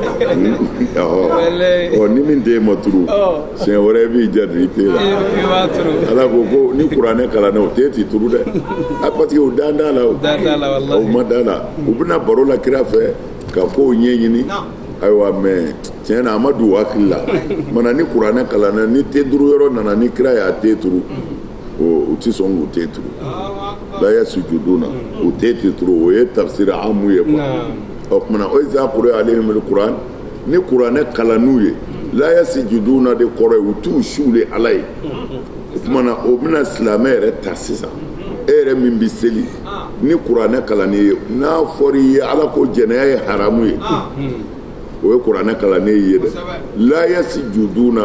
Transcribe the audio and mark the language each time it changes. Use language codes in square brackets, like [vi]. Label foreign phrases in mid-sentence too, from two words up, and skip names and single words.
[bm] ni min t'e ma turu siɲɛ wɛrɛ b'i jaabi i t'e la Ala ko ni kuranɛ kalan o t'e ti turu dɛ [fr] parce que [bm] u dan t'a la o ma dan la u bɛna baro la kira fɛ ka kow ɲɛɲini ayiwa mais tiɲɛ na a ma don u hakili la mana ni kuranɛ kalanna ni te turu yɔrɔ nana ni kira y'a te turu u ti sɔn k'u te turu [ar] لا يسجدون [bm] u te turu o ye tafsiri amu ye quoi o kumana o [ar] إذا قرئ عليهم القرآن [bm] ni kuranɛ kalan'u ye [ar] لا يسجدون [bm] de kɔrɔ ye u t'u suule Ala ye o kumana o bɛna silamɛ yɛrɛ ta sisan e yɛrɛ min bɛ seli ni kuranɛ kalanni ye n'a fɔra i ye Ala ko jɛnɛya ye haramu ye o ye kuranɛ kalanni ye dɛ [ar] لا يسجدون